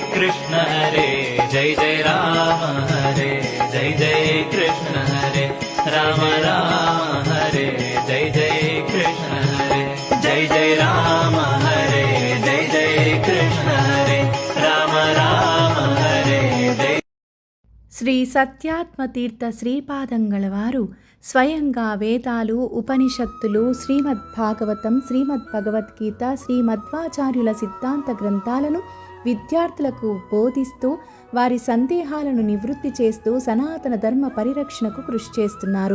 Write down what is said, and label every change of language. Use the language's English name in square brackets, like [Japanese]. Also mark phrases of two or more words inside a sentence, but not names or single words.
[Sanskrit] कृष्ण हरे जय जय राम हरे जय जय कृष्ण हरे राम राम हरे जय जय कृष्ण हरे जय जय राम हरे जय जय कृष्ण हरे राम राम हरे जय [Telugu] శ్రీ సత్యాత్మతీర్థ శ్రీపాదంగళ వారు స్వయంగా వేదాలు, ఉపనిషత్తులు, శ్రీమద్భాగవతం, శ్రీమద్భగవద్గీత, శ్రీమధ్వాచార్యుల సిద్ధాంత గ్రంథాలను విద్యార్థులకు బోధిస్తూ వారి సందేహాలను నివృత్తి చేస్తూ సనాతన ధర్మ పరిరక్షణకు కృషి చేస్తున్నారు.